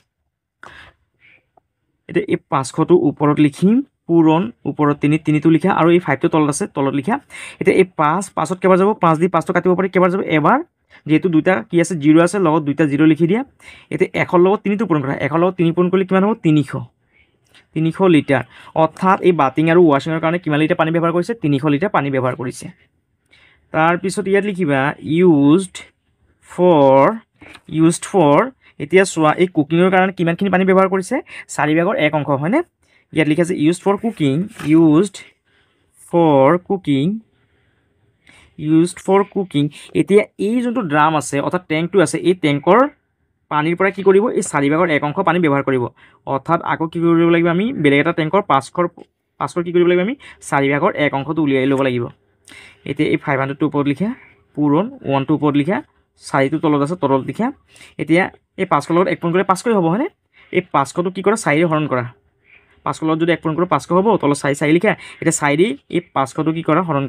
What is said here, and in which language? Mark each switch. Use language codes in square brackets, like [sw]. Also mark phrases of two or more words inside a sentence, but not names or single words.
[as] এতিয়া এই 500টো ওপৰত লিখিম পূৰণ ওপৰত 3টো লিখা আৰু এই 5টো তলত আছে তলত লিখা এতিয়া এই 5ত কেইবাৰ যাব 5 দি 5টো কাটিব পাৰি কেইবাৰ যাব এবাৰ যেহেতু দুইটা কি আছে 0 আছে লগত দুইটা 0 লিখি দিয়া এতিয়া 100 লগত 3টো পূৰণ কৰা 100 লগত 3 পূৰণ কৰিলে কিমান হ'ব 300 লিটাৰ অৰ্থাৎ এই বাথিং আৰু ৱাশ্বিঙৰ কাৰণে কিমান লিটাৰ পানী ব্যৱহাৰ কৰিছে 300 লিটাৰ পানী ব্যৱহাৰ কৰিছে তাৰপিছত ইয়াত লিখিবা used for এতিয়া চোৱা এই কুকিঙৰ কাৰণে কিমানখিনি পানী ব্যৱহাৰ কৰিছে 4/1 হয়নে ইয়াত লিখা আছে [en] used for cooking [as] এতিয়া এই যোনটো ড্ৰাম আছে অৰ্থাৎ টেংকটো আছে এই টেংকৰ পানীৰ পৰা কি কৰিব এই 4/1 পানী ব্যৱহাৰ কৰিব অৰ্থাৎ আকৌ কি কৰিব লাগিব আমি বেলেগ এটা টেংকৰ 500 কি কৰিব লাগিব আমি 4/1টো উলিয়াই ল'ব লাগিব এতিয়া এই 500টো ওপৰত লিখা পূৰণ 1টো ওপৰত লিখা 4টো তলত আছে তলত লিখা এতিয়া এই 500 লগত 1 পূৰণ কৰিলে 500 হ'ব হয়নে এই 500টো কি কৰা 4 হৰণ কৰা 500 লগত যদি 1 পূৰণ কৰোঁ 500 হ'ব তলত 4 লিখা এতিয়া 4 দি এই 500টো কি কৰা হৰণ